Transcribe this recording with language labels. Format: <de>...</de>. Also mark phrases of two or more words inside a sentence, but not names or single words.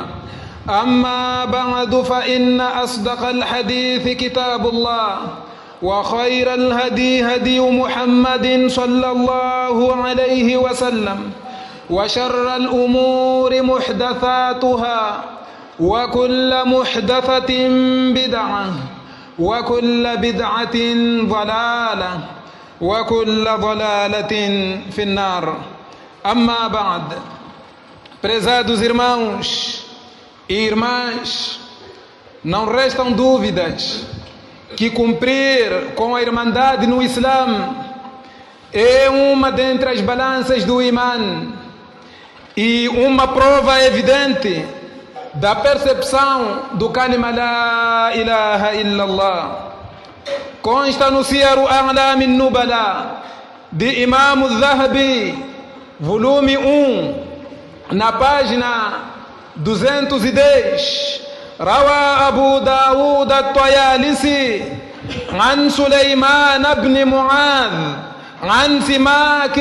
<ar>أما بعد فإن أصدق الحديث كتاب الله وخير الهدي هدي محمد صلى الله عليه وسلم وشر الأمور محدثاتها وكل محدثة بدعة وكل بدعة ضلالة وكل ضلالة في النار. أما بعد,</ar> <pt>prezados irmãos e irmãs, não restam dúvidas que cumprir com a irmandade no Islã é uma dentre as balanças do Imã e uma prova evidente da percepção do kalima</pt> <ar>لا إله إلا الله.</ar> <pt>Consta no Siyaru A'lam an-Nubala de Imam al-Dhahabi, volume 1, na página 210.</pt> <ar>روى أبو داود الطيالسي عن سليمان بن معاذ عن سماك</ar>